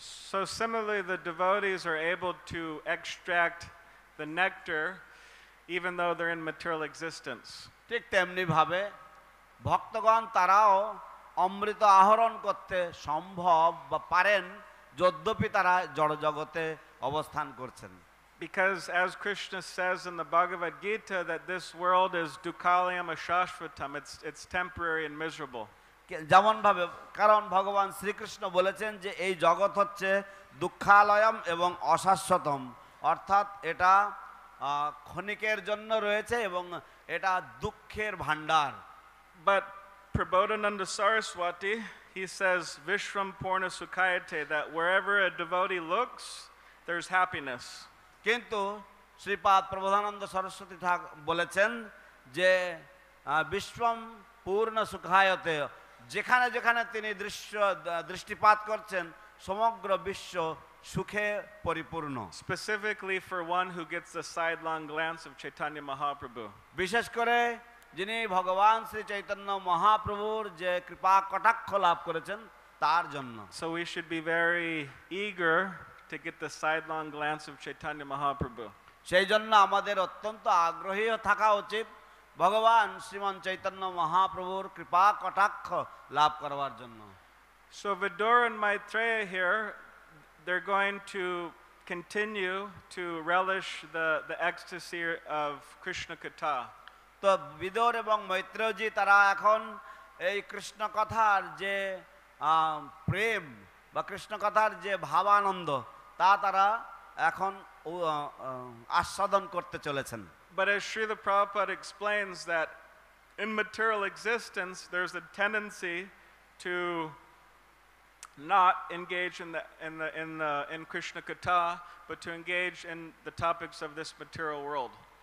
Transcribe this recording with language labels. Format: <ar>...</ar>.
<en>So similarly, the devotees are able to extract the nectar even though they're in material existence.</en> <bn>ঠিক তেমনি ভাবে ভক্তগণ তারাও অমৃত আহরণ করতে সম্ভব বা পারেন যদ্যপি তারা জড়জগতে অবস্থান করছেন।</bn> <en>Because as Krishna says in the Bhagavad Gita that this world is dukkhalayam ashashvatam, it's temporary and miserable.</en> <bn>যেমন ভাবে কারণ ভগবান শ্রীকৃষ্ণ বলেছেন যে এই জগৎ হচ্ছে দুঃখালয়ম এবং অশাশ্বতম, অর্থাৎ এটা ক্ষণিকের জন্য রয়েছে এবং এটা দুঃখের ভান্ডার।</bn> <en>But Prabodhananda Saraswati, he says Vishram Purna Sukhayate, that wherever a devotee looks, there's happiness.</en> <bn>কিন্তু শ্রীপাদ প্রবোধানন্দ সরস্বতী বলেছেন যে বিশ্বম পূর্ণ সুখায়তে, যেখানে যেখানে তিনি দৃষ্টিপাত করছেন সমগ্র বিশ্ব সুখে পরিপূর্ণ।</bn> <en>Specifically for one who gets the sidelong glance of Chaitanya Mahaprabhu.</en> <bn>বিশেষ করে যিনি ভগবান শ্রী চৈতন্য মহাপ্রভুর যে কৃপা কটাক্ষ লাভ করেছেন তার জন্য।</bn> <en>So we should be very eager to get the sidelong glance of Chaitanya Mahaprabhu.</en> <bn>সেই জন্য আমাদের অত্যন্ত আগ্রহী থাকা উচিত ভগবান শ্রীমান চৈতন্য মহাপ্রভুর কৃপা কটাক্ষ লাভ করবার জন্য।</bn> <en>So Vidura and Maitreya here, they're going to continue to relish the ecstasy of Krishna Katha.</en> <bn>তো বিদুর এবং মৈত্রেয়জি তারা এখন এই কৃষ্ণ কথার যে প্রেম বা কৃষ্ণ কথার যে ভাবানন্দ তা তারা এখন আস্বাদন করতে চলেছেন।</bn> <en>But as Srila Prabhupada explains that in material existence there's a tendency to not engage in Krishna Katha, but to engage in the topics of this material world.</en>